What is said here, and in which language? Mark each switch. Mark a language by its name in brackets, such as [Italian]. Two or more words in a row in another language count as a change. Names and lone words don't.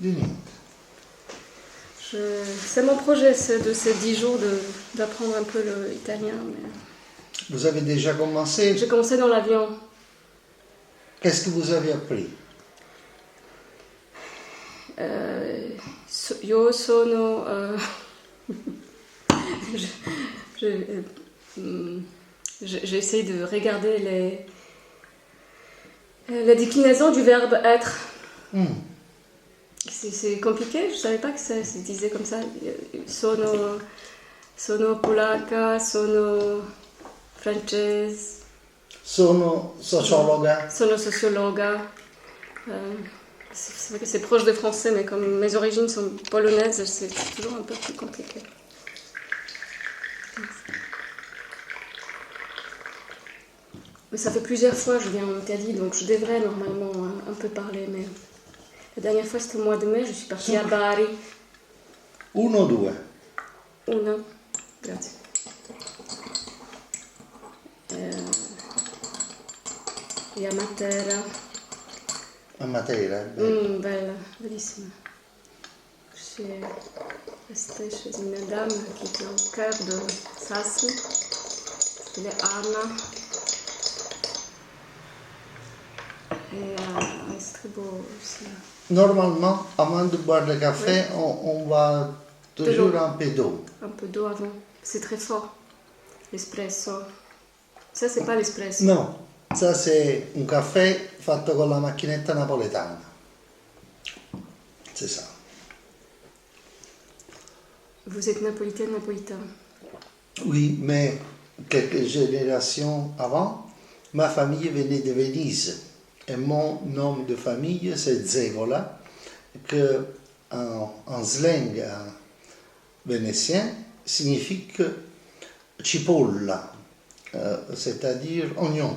[French] C'est mon projet, de ces 10 jours d'apprendre un peu l'italien. Mais... Vous avez déjà commencé? J'ai commencé dans l'avion. Qu'est-ce que vous avez appris? [Italian] Io sono... [French] J'essaie de regarder la déclinaison du verbe être. C'est compliqué, je ne savais pas que ça se disait comme ça. [Italian] Sono polacca, sono francese. Sono sociologa. Sono sociologa. [French] C'est vrai que c'est proche de français, mais comme mes origines sont polonaises, c'est toujours un peu plus compliqué. Mais ça fait plusieurs fois que je viens en Italie, donc je devrais normalement un peu parler, mais la dernière fois c'était au mois de mai, je suis partie à Bari. [Italian] Uno, due. Una, grazie. E a Matera. A Matera. Bella, bellissima. [French] Je suis restée chez une dame qui était au cœur de Sassy. C'était Anna. Et c'est très beau aussi. Normalement, avant de boire le café, on va toujours un peu d'eau. Un peu d'eau avant. C'est très fort. L'espresso. Ça, c'est pas l'espresso. [Italian] No, [French] ça c'est un [Italian] caffè fatto con la macchinetta napoletana. [French] C'est ça. Vous êtes napolitaine, napolitain. Oui, mais quelques générations avant, ma famille venait de Venise. Et mon nom de famille, c'est Zevola, que en slang vénitien signifie cipolla, c'est-à-dire oignon.